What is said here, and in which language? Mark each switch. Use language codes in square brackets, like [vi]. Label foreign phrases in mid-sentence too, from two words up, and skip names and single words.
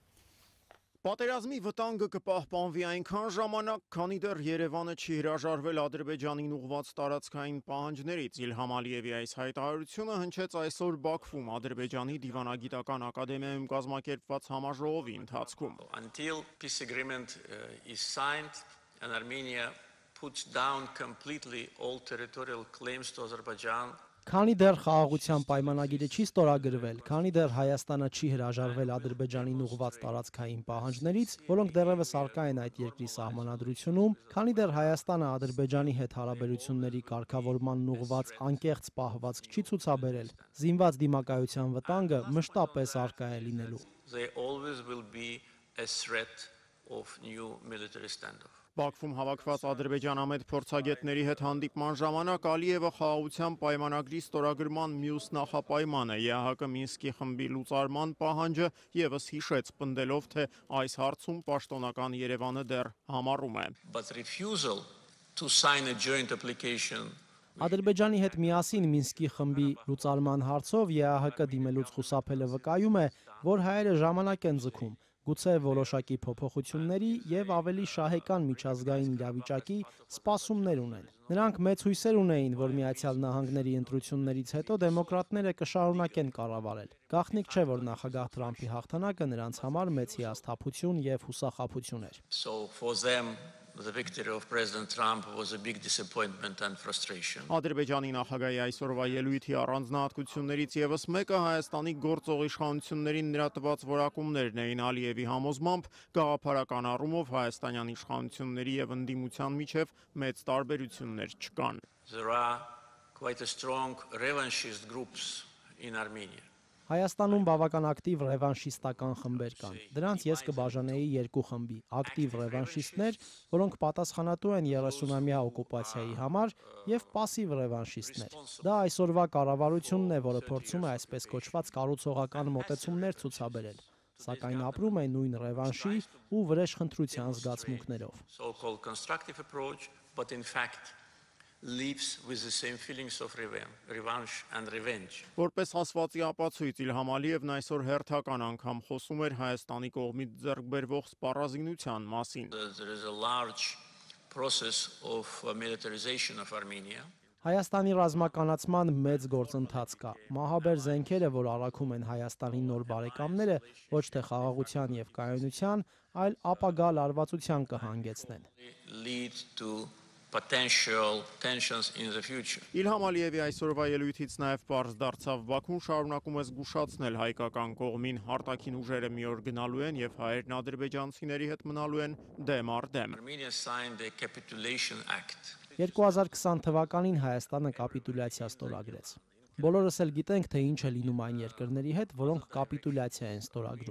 [hy] Պատերազմի վտանգը կպահպանվի այնքան ժամանակ, քանի դեռ Երևանը չի հրաժարվել Ադրբեջանին ուղղված տարածքային պահանջներից։ Իլհամ Ալիևի այս հայտարարությունը հնչեց այսօր Բաքվում Ադրբեջանի դիվանագիտական ակադեմիայում կազմակերպված համաժողովի ընթացքում։ [en] Until peace agreement is signed and Armenia puts down completely all territorial claims to Azerbaijan. [hy] Քանի դեռ խաղաղության պայմանագիրը չի ստորագրվել, քանի դեռ Հայաստանը չի հրաժարվել Ադրբեջանին ուղղված տարածքային պահանջներից, որոնք դեռևս առկա են այդ երկրի սահմանադրությունում, քանի դեռ Հայաստանը Ադրբեջանի հետ հարաբերությունների կարգավորմանն ուղղված անկեղծ պահվածք չի ցուցաբերել, զինված դիմակայության վտանգը մշտապես առկա է լինելու։ [en] There always will be a threat of new military standoff. [hy] Բաքվում հավաքված ադրբեջանամետ փորձագետների հետ հանդիպման ժամանակ Ալիևը խաղաղության պայմանագրի ստորագրման մյուս նախապայմանը ԵԱՀԿ Մինսկի խմբի լուծարման պահանջը եւս հիշեց, պնդելով, թե այս հարցում պաշտոնական Երևանը դեռ համառում է։ [en] But refusal to sign a joint application. [hy] Ադրբեջանի հետ միասին Մինսկի խմբի լուծարման հարցով ԵԱՀԿ դիմելուց խուսափելը վկայում է, որ հայերը ժամանակ են ձգում, գուցե որոշակի փոփոխությունների եւ ավելի շահեկան միջազգային իրավիճակի սպասումներ ունեն։ Նրանք մեծ հույսեր ունեին, որ Միացյալ Նահանգների ընտրություններից հետո դեմոկրատները կշարունակեն կառավարել։ Գաղտնիք չէ, որ նախագահ Տրամփի հաղթանակը նրանց համար մեծ հիասթափություն եւ հուսախաբություն էր։ [en] So for them the victory of President Trump was a big disappointment and frustration. [hy] Ադրբեջանի նախագահի այսօրվա ելույթի առանձնահատկություններից եւս մեկը Հայաստանի գործող իշխանություններին նրա տված որակումներն էին։ Ալիևի համոզմամբ գաղափարական առումով հայաստանյան իշխանությունների եւ ընդդիմության միջև մեծ տարբերություններ չկան։ [en] There are quite a strong revanchist groups in Armenia. [hy] Հայաստանում բավական ակտիվ ռևանշիստական խմբեր կան։ Դրանց ես կբաժանեի երկու խմբի՝ ակտիվ ռևանշիստներ, որոնք պատասխանատու են 30-ամյա օկուպացիայի համար, եւ պասիվ ռևանշիստներ։ Դա այսօրվա կառավարությունն է, որը փորձում է այսպես կոչված կառուցողական մոտեցումներ ցուցաբերել, սակայն ապրում է նույն ռևանշի ու վրեժխնդրության զգացմունքներով։ [en] So-called constructive approach, but in fact lives with the same feelings of revenge and revenge. [hy] Որպես ասվածի ապացույց Իլհամ Ալիևն այսօր հերթական անգամ խոսում էր Հայաստանի կողմից ձեռքբերվող սպառազինության մասին։ [en] There is a large process of militarization of Armenia. [hy] Հայաստանի ռազմականացման մեծ գործընթաց կա։ Մահաբեր զենքերը, որ առաքում են Հայաստանի նոր բարեկամները, ոչ թե խաղաղության եւ կայունության, այլ ապագա լարվածության կհանգեցնեն։ [en] Lead to potential tensions in the future. [hy] Իլհամ Ալիևի այսօրվա ելույթից նաև պարզ դարձավ Բաքուն շարունակում է զգուշացնել հայկական կողմին արտաքին ուժերը մի օր գնալու են եւ հայերն ադրբեջանցիների հետ մնալու են դեմ առ դեմ։ [en] Armenia signed the Capitulation Act. [hy] 2020 թվականին Հայաստանը կապիտուլյացիա ստորագրեց։ Բոլորս էլ գիտենք, թե ինչ է լինում այն երկրների հետ, որոնք կապիտուլյացիա են ստորագրում։